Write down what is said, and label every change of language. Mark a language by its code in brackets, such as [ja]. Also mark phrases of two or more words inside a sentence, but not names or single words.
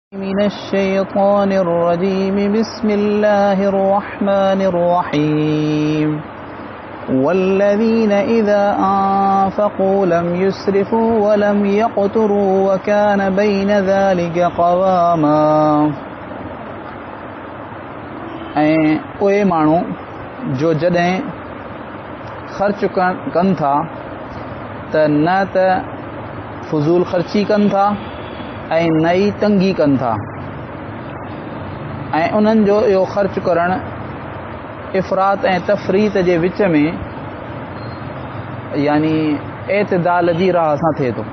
[ar] من الشيطان الرجيم بسم الله الرحمن الرحيم والذين إذا أنفقوا لم يسرفوا ولم يقتروا وكان بين ذلك قواما. [sd] ऐं उहे माण्हू जो जॾहिं ख़र्च कनि था त न त फ़ुज़ूल ख़र्ची कनि था ऐं न ई तंगी कनि था, ऐं उन्हनि जो इहो ख़र्च करणु इफ़रात ऐं तफ़रीत जे विच में यानी एतदाल जी राह सां थिए थो।